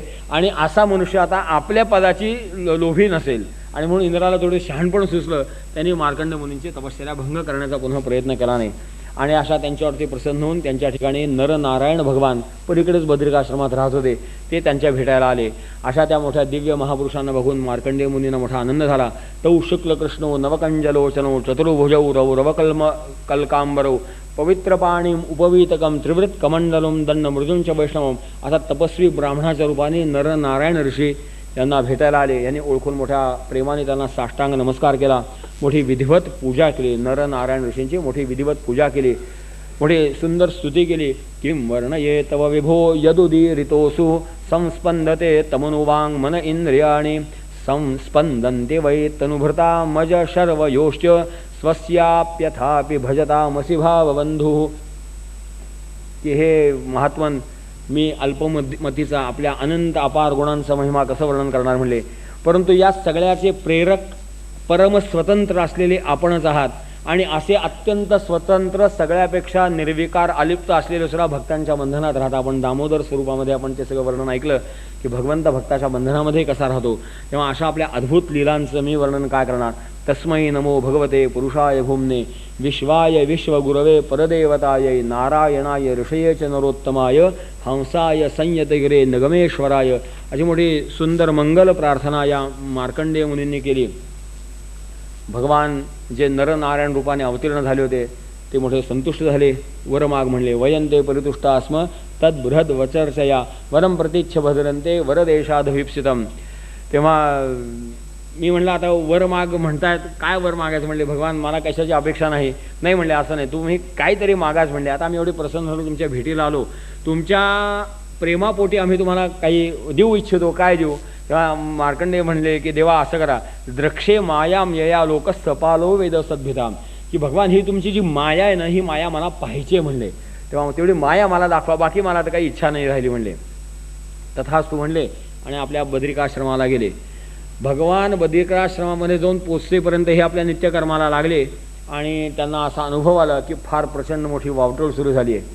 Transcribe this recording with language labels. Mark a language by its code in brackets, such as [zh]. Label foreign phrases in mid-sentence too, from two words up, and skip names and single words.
[mr] आणि असा मनुष्य आता आपल्या पदाची लोभी नसेल आणि म्हणून इंद्राला थोडं शहाणपण सुचलं. त्यांनी मार्कंड मुनींची तपश्चर्या भंग करण्याचा पुन्हा प्रयत्न केला नाही आणि अशा त्यांच्यावरती प्रसन्न होऊन त्यांच्या ठिकाणी नरनारायण भगवान पलीकडेच बद्रिकाश्रमात राहत होते, ते त्यांच्या भेटायला आले. अशा त्या मोठ्या दिव्य महापुरुषांना बघून मार्कंडेय मुनींना मोठा आनंद झाला. [sa] तौ शुक्ल कृष्णो नवकंजलोचनो चतुर्भुजौ रौ रवकल्म कल्कांबरौ पवित्रपाणी उपवीतकम त्रिवृत कमंडलम दंड मृदुंच वैष्णवम. [mr] असा तपस्वी ब्राह्मणाच्या रूपाने नरनारायण ऋषी यांना भेटायला आले. यांनी ओळखून मोठ्या प्रेमाने त्यांना साष्टांग नमस्कार केला, मोठी विधिवत पूजा केली. नरनारायण ऋषींची मोठी विधिवत पूजा केली, मोठी सुंदर स्तुती केली. [sa] किं वर्णये तव विभो यदुदीरितोसु संस्पंदते तमनुवांग मन इंद्रियाणि संस्पंदन्ते वै तनुभृता मज शर्वयोश्च स्वस्याप्यथापि भजतामसि भावबंधू. [mr] की हे महात्मन, मी अल्पमतीचा आपल्या अनंत अपार गुणांचा महिमा कसं वर्णन करणार म्हणले, परंतु या सगळ्याचे प्रेरक परमस्वतंत्र असलेले आपणच आहात आणि असे अत्यंत स्वतंत्र सगळ्यापेक्षा निर्विकार अलिप्त असलेले सुद्धा भक्तांच्या बंधनात राहता. आपण दामोदर स्वरूपामध्ये आपण ते सगळं वर्णन ऐकलं की भगवंत भक्ताच्या बंधनामध्ये कसा राहतो. तेव्हा अशा आपल्या अद्भुत लीलांचं मी वर्णन काय करणार. [sa] तस्मै नमो भगवते पुरुषाय भूम्ने विश्वाय विश्वगुरवे परदेवतायै नारायणाय ऋषये च नरोत्तमाय हंसाय संयतगिरे नगमेश्वराय. [mr] अशी मोठी सुंदर मंगल प्रार्थना या मार्कंडेय मुनींनी केली. भगवान जे नरनारायण रूपाने अवतीर्ण झाले होते ते मोठे संतुष्ट झाले. वरमाग म्हणले [sa] वयंते परितुष्टा स्म तद्बृहद वचर्चया वरम प्रतीच्छ भद्रंते वरदेशादभिप्सितम. [mr] तेव्हा मी म्हणलं आता वर माग म्हणतायत, काय वर मागायचं म्हणले. भगवान मला कशाची अपेक्षा नाही. नाही म्हणले असं नाही, तुम्ही काहीतरी मागाच म्हणले. आता आम्ही एवढे प्रसन्न झालो, तुमच्या भेटीला आलो, तुमच्या प्रेमापोटी आम्ही तुम्हाला काही देऊ इच्छितो, काय देऊ. तेव्हा मार्कंडेय म्हणले की देवा असं करा, [sa] द्रक्षे मायाम यया लोक सपालो वेद सद्भिताम. [mr] की भगवान ही तुमची जी माया आहे ना, ही माया मला पाहिजे म्हणले. तेव्हा तेवढी माया मला दाखवा, बाकी मला तर काही इच्छा नाही राहिली म्हणले. तथास्तु म्हणले आणि आपल्या बद्रिकाश्रमाला गेले. भगवान बद्रिकाश्रमामध्ये जाऊन पोचतेपर्यंत हे आपल्या नित्यकर्माला लागले आणि त्यांना असा अनुभव आला की फार प्रचंड मोठी वावटळ सुरू झाली आहे.